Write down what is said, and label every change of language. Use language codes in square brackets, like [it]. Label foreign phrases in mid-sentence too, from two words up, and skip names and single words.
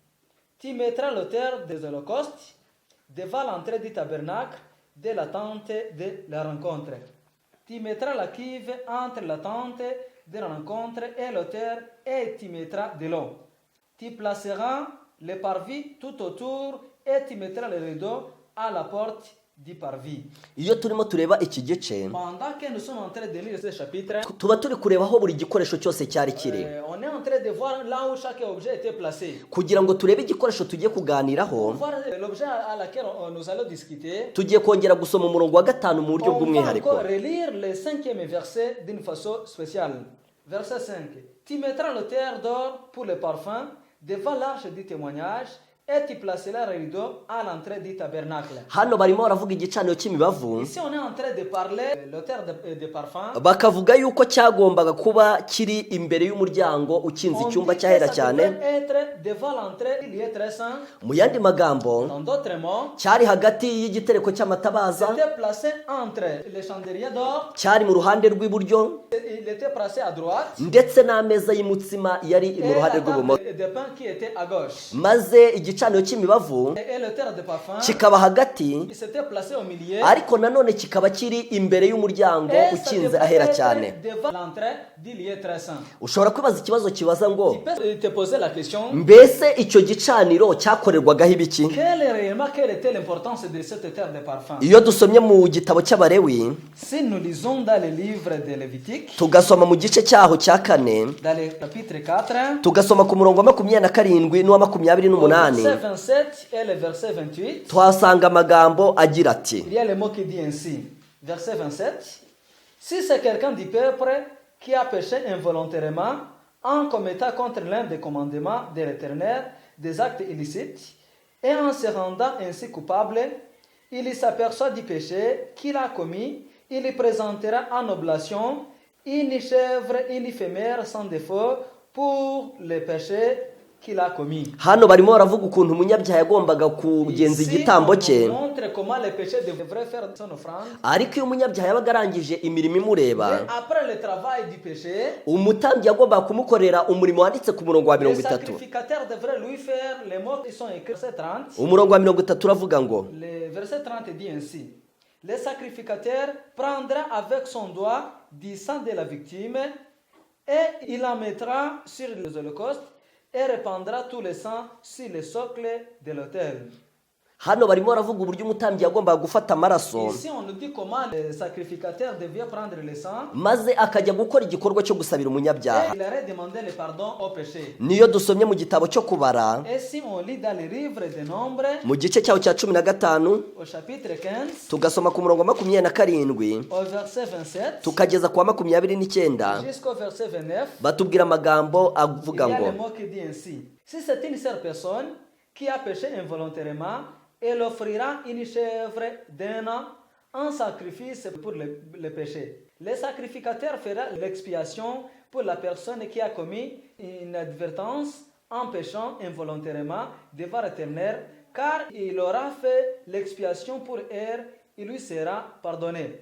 [fr] Tu mettras l'autel des holocaustes devant l'entrée du tabernacle de la tente de la rencontre. Tu mettras la cuve entre la tente de la rencontre et l'autel et tu mettras de l'eau. Tu placeras le parvis tout autour et tu mettras le rideau à la porte du parvis. [rw] iyo turimo tureba iki gice [fr] Pendant que nous sommes en train de lire ce chapitre, [rw] tuba turi kureba aho buri gikoresho cyose cyari kiri [fr] on est en train de voir là où chaque objet était placé. [rw] kugira ngo turebe igikoresho tugiye kuganiraho [fr] Pour voir l'objet à laquelle nous allons discuter, [rw] tugiye kongera gusoma umurongo wa gatanu mu buryo [fr] on va [rw] bw'umwihariko [fr] encore relire le 5e verset d'une façon spéciale. Verset 5. Tu mettras l'autel d'or pour le parfum devant l'arche du témoignage et tu placeras le rideau à l'entrée du tabernacle. [rw] hano barimo baravuga igicaniro cy'imibavu [fr] Ici, on est en train de parler de l'autel de parfum. [rw] bakavuga yuko cyagombaga kuba kiri imbere y'umuryango ukinze [fr] On [rw] icyumba [fr] dit [rw] cyahera [fr] que ça [rw] cyane [fr] devrait être devant l'entrée, il est très saint. [rw] mu yandi magambo [fr] En d'autres mots, [rw] cyari hagati y'igitereko cy'amatabaza [fr] c'était placé entre les chandeliers d'or, [rw] cyari mu ruhande rw'iburyo [fr] il était placé à droite, [rw] ndetse n'ameza y'umutsima yari [fr] et [rw] mu ruhande [fr] la [rw] rw'ibumoso [fr] table de pain qui était à gauche. [rw] maze igicaniro cy'imibavu [fr] Et l'autel de parfum, [rw] kikaba hagati [fr] il s'était placé au milieu. [rw] ariko nanone kikaba kiri imbere y'umuryango [fr] Et ça [rw] ukinze [fr] devrait [rw] ahera [fr] être [rw] cyane [fr] devant l'entrée du lieu très saint. [rw] ushobora kwibaza ikibazo kibaza ngo [fr] Tu peux te poser la question, [rw] mbese icyo gicaniro cyakorerwagaho ibiki [fr] quelle était l'importance de cet autel de parfum? [rw] iyo dusomye mu gitabo cy'abarewi [fr] Si nous lisons dans le livre de Lévitique, [rw] tugasoma mu gice cyaho cya kane [fr] dans le chapitre 4, [rw] tugasoma ku murongo wa 27 n'uwa 28 [fr] verset 27 et le verset 28, [rw] tuhasanga amagambo agira ati [fr] il y a le mot qui dit ainsi. Verset 27. Si c'est quelqu'un du peuple qui a péché involontairement en commettant contre l'un des commandements de l'Éternel des actes illicites et en se rendant ainsi coupable, il s'aperçoit du péché qu'il a commis, il présentera en oblation une chèvre, une femelle sans défaut pour le péché qu'il a commis. [rw] hano barimo baravuga ukuntu umunyabyaha yagombaga kugenza [fr] Ici, [rw] igitambo [fr] on [rw] cye [fr] nous montre comment le péché devrait faire son offrande. [rw] ariko iyo umunyabyaha yabaga arangije imirimo imureba [fr] Mais après le travail du péché, [rw] umutambyi yagombaga kumukorera umurimo wanditse ku murongo wa [fr] le [rw] 30 [fr] sacrificateur devrait lui faire les mots qui sont écrits. Verset 30. [rw] umurongo wa 30 uravuga ngo [fr] Le verset 30 dit ainsi. Le sacrificateur prendra avec son doigt du sang de la victime et il en mettra sur les holocaustes et répandra tout le sang sur le socle de l'autel. [rw] hano barimo baravuga uburyo umutambyi yagombaga gufata amaraso [fr] Ici, on nous dit comment le sacrificateur devait prendre le sang [rw] maze akajya gukora igikorwa cyo gusabira [fr] et [rw] umunyabyaha [fr] il aurait demandé le pardon au péché. [rw] niyo dusomye mu gitabo cyo kubara [fr] Et si on lit dans le livre des Nombres, [rw] mu gice cyaho cya 15 [fr] au chapitre 15, [rw] tugasoma ku murongo wa 27 [fr] au verset 27, [rw] tukageza ku wa 29 [fr] jusqu'au verset 29, [rw] batubwira amagambo [fr] il y [rw] avuga [fr] a [rw] ngo [fr] le mot qui dit ainsi. Si c'est une seule personne qui a péché involontairement, elle offrira une chèvre d'un an en sacrifice pour le péché. Le sacrificateur fera l'expiation pour la personne qui a commis une advertence en péchant involontairement devant l'Éternel, car il aura fait l'expiation pour elle, il lui sera pardonné.